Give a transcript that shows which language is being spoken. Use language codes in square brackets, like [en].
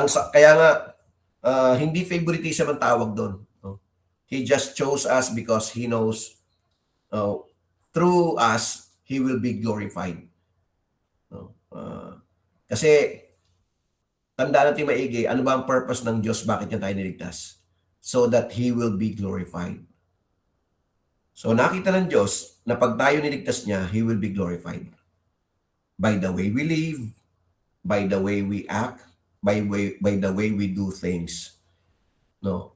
[tl] Kaya nga, hindi favoritism ang tawag doon. No? [en] He just chose us because He knows through us, He will be glorified. No? [tl] Kasi, tandaan natin maigi, ano ba ang purpose ng Diyos? Bakit niya tayo niligtas? [en] So that He will be glorified. So, [tl] nakita ng Diyos na pag tayo niligtas niya, [en] He will be glorified. By the way we live, by the way we act, by the way we do things. No?